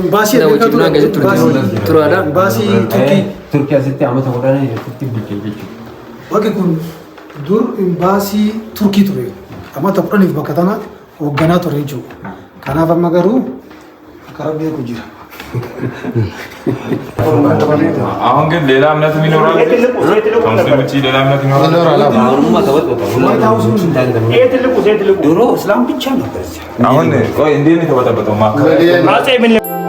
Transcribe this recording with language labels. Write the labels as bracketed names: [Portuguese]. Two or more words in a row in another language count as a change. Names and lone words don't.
[Oromo] baasii wajjin naan keessatti turaadha. Baasii Turkii asitti amata godhanii asitti bulchee jechuudha. bakki kun dur baasii Turkii ture. Amata kudhaniif bakka tana hoogganaa ture jechuudha. Kanaaf amma garuu karaa beeku jira. [Amharic] አሁን ግን ሌላ እምነት የሚኖራል ከሙስሊም ውጪ ሌላ እምነት ይኖራል። አሁንማ ተበጥብጧል። ድሮ እስላም ብቻ ነበር። አሁን ቆይ እንዴት ነው የተበጠበጠው? ማካ